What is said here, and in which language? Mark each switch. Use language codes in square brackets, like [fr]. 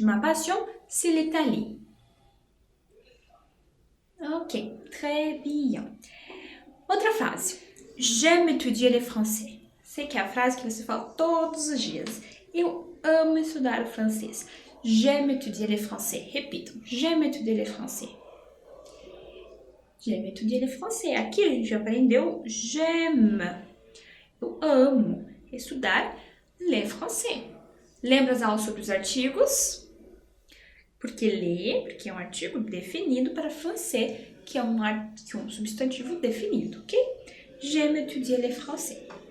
[fr] Ma passion, c'est l'Italie. [pt] Ok, [fr] très bien. [pt] Outra frase. [fr] J'aime étudier le français. [pt] Sei que é a frase que você fala todos os dias. Eu amo estudar o francês. [fr] J'aime étudier le français. [pt] Repitam. [fr] J'aime étudier le français. J'aime étudier le français. [pt] Aqui a gente aprendeu j'aime. Eu amo estudar le français. Lembra as aulas sobre os artigos? Porque é um artigo definido para français, que é um substantivo definido, ok? [fr] J'aime étudier le français.